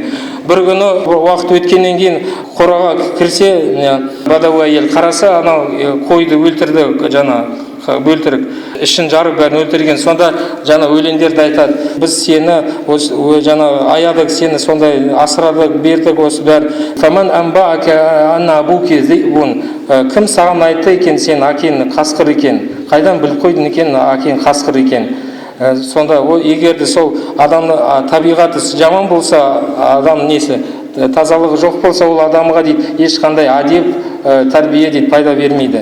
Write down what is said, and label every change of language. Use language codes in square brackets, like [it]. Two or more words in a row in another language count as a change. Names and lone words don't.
[kk] Бір күні уақыт өткеннен кейін қораға кірсе, бадауи әйел қараса, анау қойды өлтірді жаңа бөлтірік, ішін жарып бәрін өлтірген. Сонда жаңа өлеңдерді айтады, біз сені жаңа аядық, сені сондай асырадық, бердік, осы бәрі. [ar] فمن أنبأك أن أبوك ذئب. [kk] Кім саған айтты екен сен әкең қасқыр екен? Қайдан біліп қойдың екен әкең қасқыр екен? Сонда егерде сол адамның табиғаты жаман болса, адам несі тазалығы жоқ болса, ол адамға дейді ешқандай адеп, тәрбие дейді пайда бермейді.